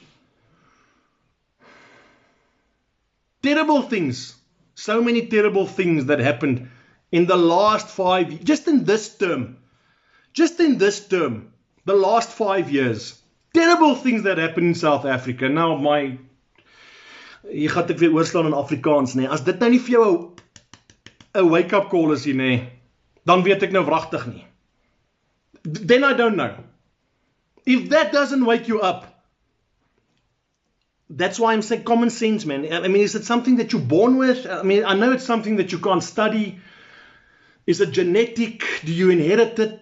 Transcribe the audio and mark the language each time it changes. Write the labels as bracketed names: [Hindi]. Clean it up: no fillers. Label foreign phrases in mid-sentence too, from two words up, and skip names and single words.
[English] Terrible things. So many terrible things that happened in the last 5 years. Just in this term. The last 5 years. Terrible things that happened in South Africa. [Afrikaans] Now hier gaan ek weer oorslaan in Afrikaans, nee. As dit nou nie vir jou 'n [English] wake-up call [Afrikaans] is hier, nee, dan weet ek nou wragtig nie. [English] Then I don't know. If that doesn't wake you up, that's why I'm saying common sense, man. I mean, is it something that you're born with? I mean, I know it's something that you can't study. Is it genetic? Do you inherit it?